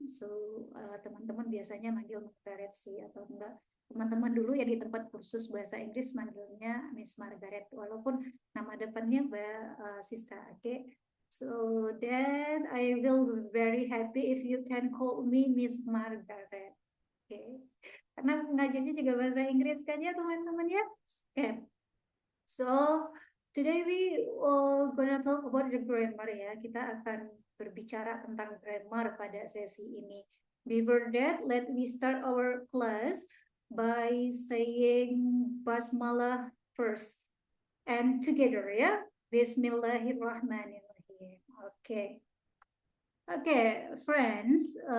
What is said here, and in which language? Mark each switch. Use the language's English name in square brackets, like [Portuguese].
[Indonesian] So, teman-teman biasanya manggil Margaret sih, atau enggak teman-teman dulu ya di tempat kursus bahasa Inggris manggilnya Miss Margaret, walaupun nama depannya Siska. Okay? [English] So then I will be very happy if you can call me Miss Margaret. Okay. [Indonesian] Karena ngajarnya juga bahasa Inggris kan ya teman-teman ya. [English] Okay. So today we gonna talk about the grammar ya. [Indonesian] Kita akan berbicara tentang grammar pada sesi ini. [English] Before that, let me start our class by saying basmalah first and together ya. [Arabic] Bismillahirrahmanirrahim. [English] Okay. Okay, friends.